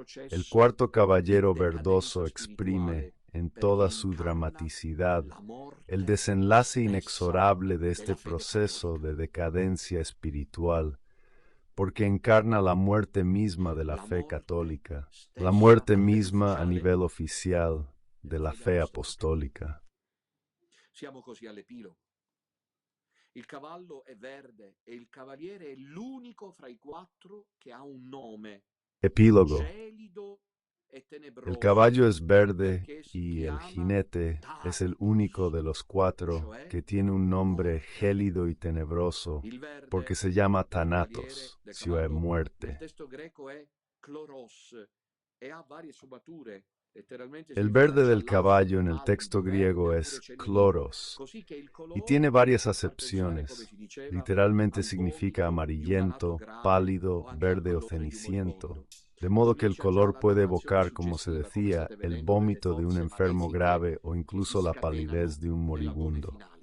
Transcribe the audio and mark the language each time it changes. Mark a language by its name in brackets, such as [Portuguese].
[Spanish] el cuarto caballero verdoso exprime, en toda su dramaticidad, el desenlace inexorable de este proceso de decadencia espiritual, porque encarna la muerte misma de la fe católica, la muerte misma a nivel oficial de la fe apostólica. [Italian] Siamo così all'epilogo. Il cavallo è verde e il cavaliere è l'unico fra i quattro che ha un nome. [Spanish] Epílogo. [Italian] Gelido e tenebroso. [Spanish] El caballo es verde y el jinete es el único de los cuatro que tiene un nombre gélido y tenebroso, porque se llama Thanatos, cioè muerte. [Italian] Il testo greco è chloros e ha varie sfumature. [Spanish] El verde del caballo en el texto griego es chloros y tiene varias acepciones. Literalmente significa amarillento, pálido, verde o ceniciento, de modo que el color puede evocar, como se decía, el vómito de un enfermo grave o incluso la palidez de un moribundo.